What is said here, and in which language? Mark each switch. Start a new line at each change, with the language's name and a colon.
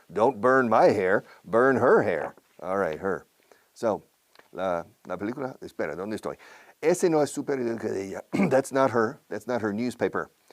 English: Don't burn my hair, burn her hair. All right, her.
Spanish: So, la película, espera, ¿dónde estoy? Ese no es su periódico de ella. That's not her newspaper.